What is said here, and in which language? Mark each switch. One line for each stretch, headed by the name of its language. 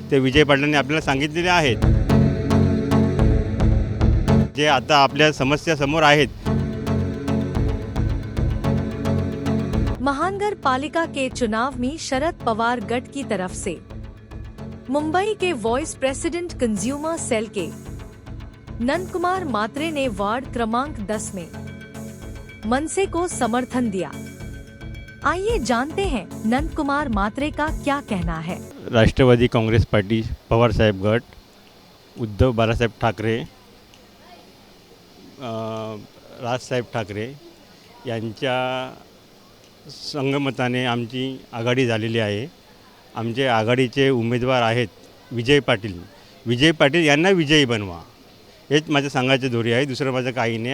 Marathi: ते विजय पाटलांनी आपल्याला सांगितलेले आहेत. जे आता आपल्या समस्या समोर आहेत.
Hindi: महानगर पालिका के चुनाव में शरद पवार गढ़ की तरफ से मुंबई के वाइस प्रेसिडेंट कंज्यूमर सेल के नंद कुमार मात्रे ने वार्ड क्रमांक 10 में मनसे को समर्थन दिया। आइए जानते हैं नंद कुमार मात्रे का क्या कहना है।
Marathi: राष्ट्रवादी काँग्रेस पार्टी पवार साहेब गट, उद्धव बाळासाहेब ठाकरे, राजसाहेब ठाकरे यांच्या संगमताने आमची आघाडी झालेली आहे। आमचे आघाडीचे उमेदवार आहेत विजय पाटील. विजय पाटील यांना विजयी बनवा, हेच माझं सांगायचं दोरी आहे, दुसरं माझं काही नाही.